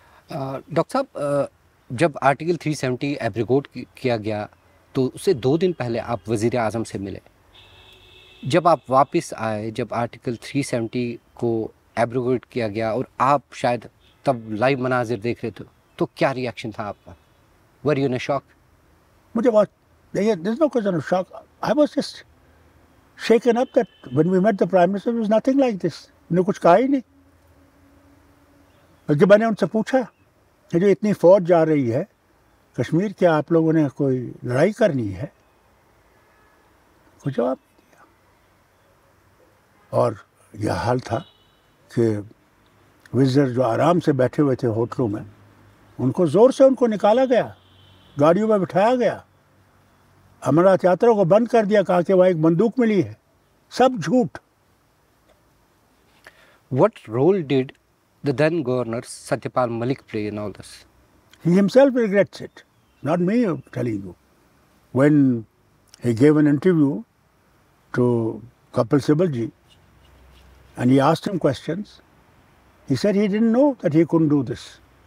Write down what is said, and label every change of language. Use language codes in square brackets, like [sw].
[ur] Doctor صاحب، جب article 370 ایبریگوٹ کیا گیا تو اس سے 2 دن پہلے آپ وزیر اعظم سے ملے۔ جب آپ واپس آئے، جب آرٹیکل 370 کو ایبریگوٹ کیا گیا اور آپ شاید تب لائیو مناظر دیکھ رہے تھے، تو کیا ریئیکشن تھا آپ کا؟ [en] Were you in shock? [ur] مجھے بہت [en] there's no question of shock. I was just shaken up that when we met the Prime Minister, it was nothing like this. [ur] انہوں نے کچھ کہا ہی نہیں، بلکہ میں نے ان سے پوچھا کہ جو اتنی فوج جا رہی ہے کشمیر، کیا آپ لوگوں نے کوئی لڑائی کرنی ہے؟ کوئی جواب نہیں دیا۔ اور یہ حال تھا کہ وزیر جو آرام سے بیٹھے ہوئے تھے ہوٹلوں میں، ان کو زور سے ان کو نکالا گیا، گاڑیوں میں بٹھایا گیا، امرناتھ یاترا کو بند کر دیا، کہا کہ وہاں ایک بندوق ملی ہے۔ سب جھوٹ۔ [en] What role did the then governor Satyapal Malik play in all this? He himself regrets it. Not me telling you. When he gave an interview to Kapil Sibalji and he asked him questions, he said he didn't know that he couldn't do this.